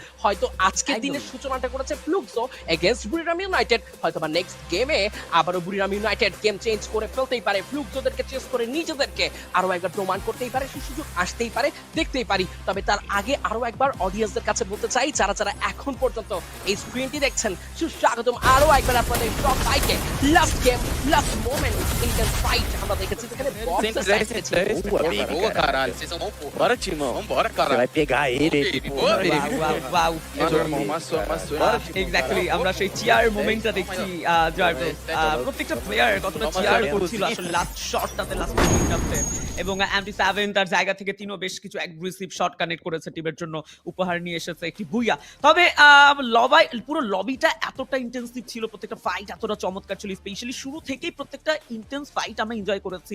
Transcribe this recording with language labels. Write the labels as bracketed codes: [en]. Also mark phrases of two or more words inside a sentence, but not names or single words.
[bn] হয়তো আজকের দিনের সূচনাটা করেছে ফ্লুকসো এগেইনস্ট বুরিরাম ইউনাইটেড, হয়তো বা নেক্সট গেমে আবারও বুরিরাম ইউনাইটেড [en] game change [bn] করে ফেলতেই পারে, ফ্লুকসোদেরকে চেস করে নিজেদেরকে আরো একবার প্রমাণ করতেই পারে, সেই সুযোগ আসতেই পারে, দেখতেই পারি। তবে তার আগে আরো একবার অডিয়েন্সদের কাছে বলতে চাই, যারা যারা এখন পর্যন্ত এই স্ক্রিনটি দেখছেন, সুস্বাগতম আরো একবার আপনাদের সবাইকে। [en] last game, last moment, intense fight [bn] আমরা দেখেছি, যেখানে [pt] Boa, caralho. Vocês são bons, pô. Bora, Timão. Vambora, Você caralho. vai pegar ele. Boa, baby. [bn] ওয়াও, [pt] Massou, irmão. Massou. Bora, Timão. [bn] এক্স্যাক্টলি, আমরা সেই চিয়ার মোমেন্টটা দেখছি জয় ব্রো। প্রত্যেকটা প্লেয়ার কতটা চিয়ার করছিল আসলে লাস্ট শটটাতে, লাস্ট মোমেন্টটাতে। এবং MT7 তার জায়গা থেকে তিনও বেশ কিছু [en] aggressive shot connect [bn] করেছে, টিমের জন্য উপহার নিয়ে এসেছে একটি বুইয়া। তবে পুরো লবিটা এতটা ইন্টেন্সিভ ছিল, প্রত্যেকটা ফাইট এতটা চমৎকার ছিল, স্পেশালি শুরু থেকেই প্রত্যেকটা [en] intense fight [bn] আমরা এনজয় করেছি।